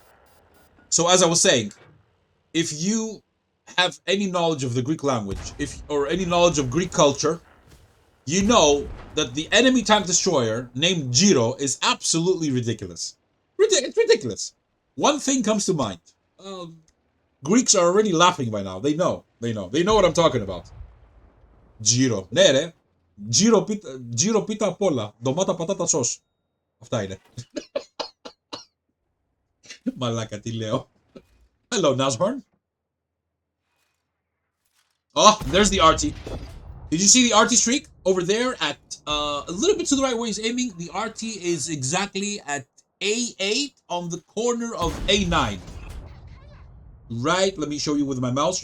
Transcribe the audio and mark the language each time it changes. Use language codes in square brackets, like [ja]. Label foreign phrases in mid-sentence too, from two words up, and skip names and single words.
[en] So as I was saying, if you have any knowledge of the Greek language, or any knowledge of Greek culture, you know that the enemy tank destroyer named Giro is absolutely ridiculous. It's ridiculous. One thing comes to mind. Greeks are already laughing by now. They know. They know what I'm talking about. [el] Γύρο. Νερό. Γύρο πίτα πολλά. ντομάτα πατάτα sauce. Αυτά είναι. Μαλάκα τι λέω. [en] Hello, Nashorn. Oh, there's the RT. Did you see the RT streak over there at a little bit to the right where he's aiming? The RT is exactly at A8 on the corner of A9. Right, let me show you with my mouse.